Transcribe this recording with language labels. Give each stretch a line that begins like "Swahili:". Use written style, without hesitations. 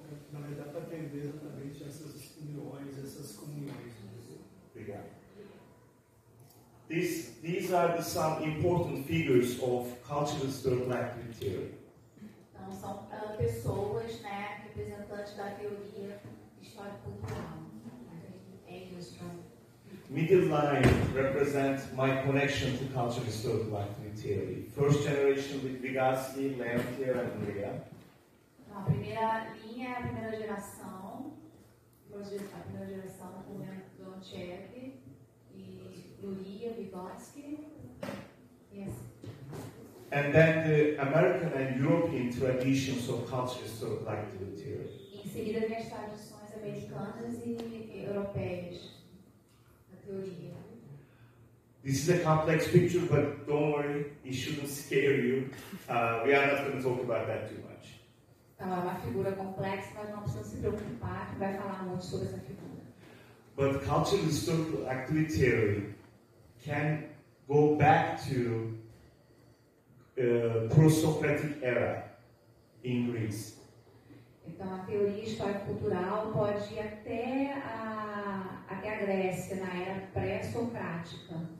Portuguese: na verdade, para atender exatamente essas uniões, essas comunhões. Obrigado.
English: These are some important figures of cultural historical activity theory.
Portuguese: Então, são pessoas, né, representantes da teoria histórico-cultural.
English: Middle line represents my connection to cultural historical activity theory. First generation with Vygotsky, Leontief, and Luria.
Portuguese: A primeira linha é a primeira geração com Leontief e Luria, Vygotsky.
English: Yes. And then the American and European traditions of cultural historical activity theory.
Portuguese: Em seguida, vem as tradições americanas e europeias da teoria.
English: This is a complex picture, but don't worry, it shouldn't scare you. We are not going to talk about that too much.
Portuguese: Então, é uma figura complexa, mas não precisa se preocupar, que vai falar muito sobre essa figura.
English: But cultural historical activity theory can go back to pro-Socratic era in Greece.
Portuguese: Então, a teoria histórico-cultural pode ir até a Grécia, na era pré-socrática.